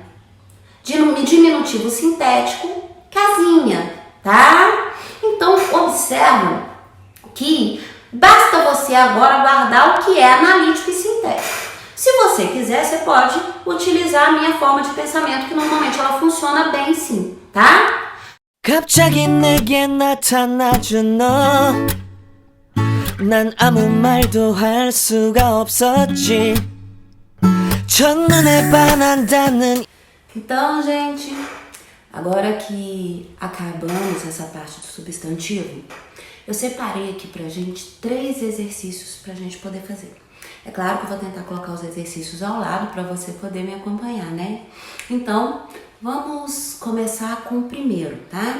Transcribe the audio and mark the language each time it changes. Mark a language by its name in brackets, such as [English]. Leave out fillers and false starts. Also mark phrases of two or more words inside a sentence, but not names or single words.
[Portuguese] Diminutivo sintético, casinha, tá? Então, observa que Basta você agora guardar o que é analítico e sintético. Se você quiser, você pode utilizar a minha forma de pensamento, que normalmente ela funciona bem sim, tá? [Korean] 갑자기 내게 나타나준 너 난 아무 말도 할 수가 없었지 첫눈에 반한다는. [Portuguese] Então, gente, agora que acabamos essa parte do substantivo, eu separei aqui pra gente 3 exercícios pra gente poder fazer. É claro que eu vou tentar colocar os exercícios ao lado para você poder me acompanhar, né? Então, vamos começar com o primeiro, tá?